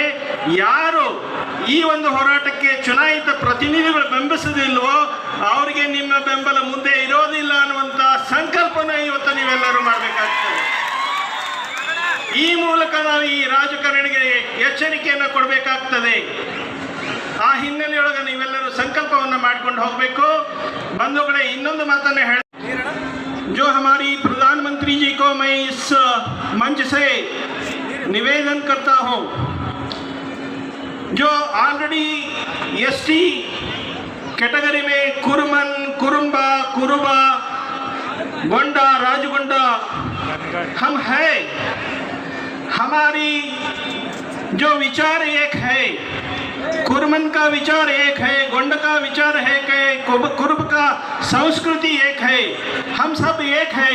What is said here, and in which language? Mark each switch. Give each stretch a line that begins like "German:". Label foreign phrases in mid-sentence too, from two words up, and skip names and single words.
Kannada: ಯಾರು ಈ ಒಂದು ಹೋರಾಟಕ್ಕೆ ಚುನಾಯಿತ ಪ್ರತಿನಿಧಿಗಳು ಬೆಂಬಲಿಸೋದಿಲ್ವೋ ಅವರಿಗೆ ನಿಮ್ಮ ಬೆಂಬಲ ಮುಂದೆ ಇರೋದಿಲ್ಲ ಅನ್ನುವಂಥ ಸಂಕಲ್ಪನ ಇವತ್ತು ನೀವೆಲ್ಲರೂ ಮಾಡಬೇಕಾಗ್ತದೆ. ಈ ಮೂಲಕ ನಾವು ಈ ರಾಜಕಾರಣಿಗೆ ಎಚ್ಚರಿಕೆಯನ್ನು ಕೊಡಬೇಕಾಗ್ತದೆ. ಆ ಹಿನ್ನೆಲೆಯೊಳಗೆ ನೀವೆಲ್ಲರೂ ಸಂಕಲ್ಪವನ್ನು ಮಾಡ್ಕೊಂಡು ಹೋಗಬೇಕು. ಬಂಧುಗಳೇ, ಇನ್ನೊಂದು ಮಾತನ್ನು ಹೇಳ,
Hindi: जो हमारी प्रधानमंत्री जी को मैं इस मंच से निवेदन करता हूं, जो
English: already ST category
Hindi: में कुरुमन, कुरुम्बा, कुरुबा, गोंडा, राजगोंडा हम हैं, हमारी जो विचार एक है, कुरुमन का विचार एक है, गोंड का विचार है कि कुरुब का संस्कृति एक है, हम सब एक है.